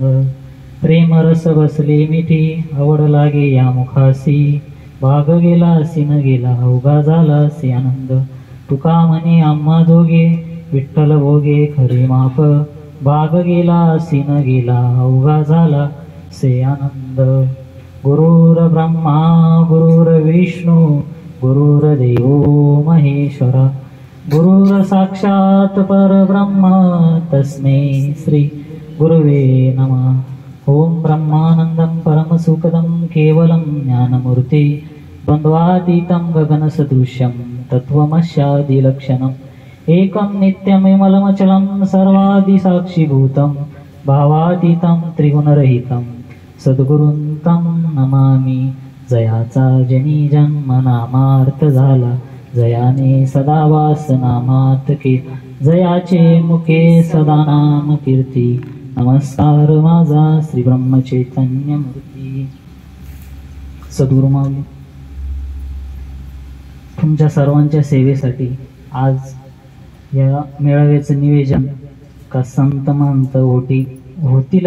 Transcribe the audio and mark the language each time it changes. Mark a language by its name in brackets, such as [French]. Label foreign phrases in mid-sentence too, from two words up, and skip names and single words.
[Marathi] प्रेम रस बसले मिठी आवड लागे या मुखासी, भाग गेला शिन गेला अवघा झाला से आनंद। तुका म्हणे आम्हा दोघे विठ्ठल भोगे खरे माप, भाग गेला सीन गेला अवघा झाला से आनंद। [Sanskrit] गुरुर ब्रह्मा गुरुर विष्णू गुरुर्देवो महेश्वरा, गुरुर साक्षात परब्रह्म तस्मै श्री गुरुवे नमः। ओम ब्रह्मानंदं परमसुखदं केवलं ज्ञानमूर्ति, द्वन्द्वातीतं गगनसदृश्यं तत्त्वमस्यादिलक्षणम्। एकं नित्यमिमलमचलं सर्वादिसाक्षिभूतं, भावातीतं त्रिगुणरहितं सद्गुरुं तं नमामि। [Marathi] जयाचा जनी जन्म नामार्थ झाला, जयाने सदा वास नामात के, जयाचे मुखे सदा नाम कीर्ती। नमस्कार माझा श्री ब्रह्मचैतन्य मूर्ती। सद्गुरु माऊली, तुमच्या सर्वांच्या सेवेसाठी आज या मेळाव्याचं निवेदन का संत महंत होतील